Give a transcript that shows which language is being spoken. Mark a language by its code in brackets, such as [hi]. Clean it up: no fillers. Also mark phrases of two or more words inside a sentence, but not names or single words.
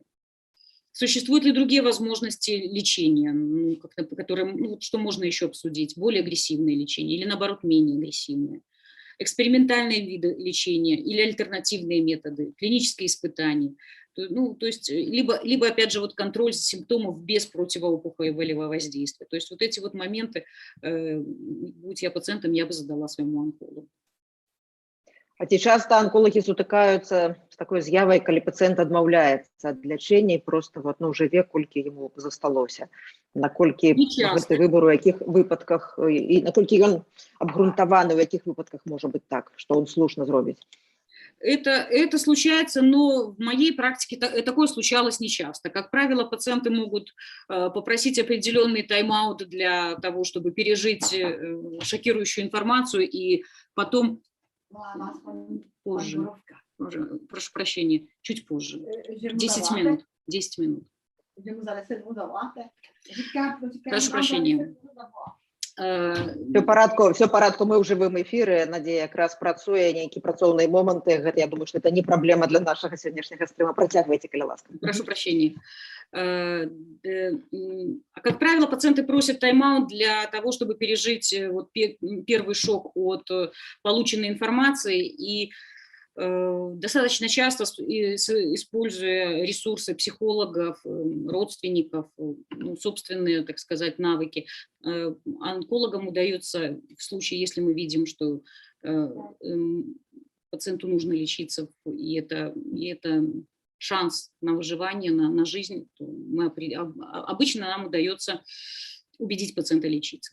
[ru] Существуют ли другие возможности лечения, что можно еще обсудить, более агрессивное лечение или, наоборот, менее агрессивное, экспериментальные виды лечения или альтернативные методы, клинические испытания. То есть, либо опять же, контроль симптомов без противоопухолевого воздействия. То есть вот эти вот моменты, будь я пациентом, я бы задала своему онкологу. [be] А ці часта онкологи сутыкаюцца з такой з'явай, калі пацыент адмаўляецца ад лячэння і проста жыве, колькі яму засталося. Наколькі гэты выбар у якіх выпадках і наколькі ён абгрунтаваны, у якіх выпадках можа быць так, што он слушна зробіць? [ru] Это случается, но в моей практике такое случалось нечасто. Как правило, пациенты могут попросить определенный тайм-аут для того, чтобы пережить шокирующую информацию, и потом позже, прошу прощения, чуть позже, 10 минут. 10 минут. Прошу прощения. Все в порядку, [be] мы ў жывым эфіры, Надзея якраз працуе, нейкія працоўныя моманты, [ru] я думаю, что это не проблема для нашего сегодняшнего стрима. [be] Працягвайце, калі ласка. [ru] Прошу прощения. Как правило, пациенты просят тайм-аут для того, чтобы пережить первый шок от полученной информации, и достаточно часто, используя ресурсы психологов, родственников, собственные, так сказать, навыки, онкологам удается, в случае, если мы видим, что пациенту нужно лечиться, и это шанс на выживание, на жизнь, то обычно нам удается убедить пациента лечиться.